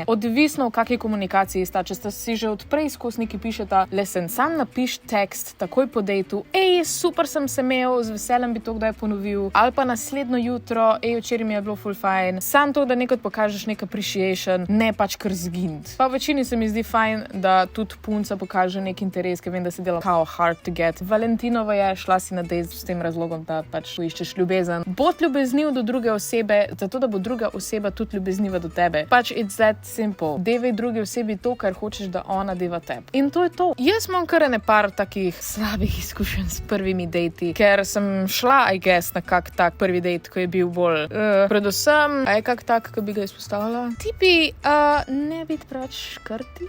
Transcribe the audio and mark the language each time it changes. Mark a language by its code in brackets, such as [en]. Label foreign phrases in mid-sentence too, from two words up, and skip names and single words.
[sl] Odvisno v kakšni komunikaciji sta, če sta si že odprej skozi neki pišeta, lesen, sam napiš tekst takoj po dejtu, super sem se imel, z veseljem bi to kdaj ponovil, ali pa naslednjo jutro, včeraj mi je bilo full fajn. Sam to, da nekaj pokažeš nek appreciation, ne pač kar zgint. Pa v večini se mi zdi fajn, da tudi punca pokaže nek interes, ker vem, da se dela kao [en] hard to get. [sl] Valentinova je, šla si na date s tem razlogom, da pač iščeš ljubezen. Bod ljubezniv do druge osebe, zato da bo druga oseba tudi ljubezniva do tebe. [en] Pač it's that simple. [sl] Devaj drugi osebi to, kar hočeš, da ona deva tebi. In to je to. Jaz imam kar ene par takih slabih izkušenj s prvimi dejti, ker sem šla, [en] I guess, [sl] na kak tak prvi dejt, ko je bil bolj predvsem, kak tak, ko bi ga izpostavila. Tipi, ne biti preveč škrti.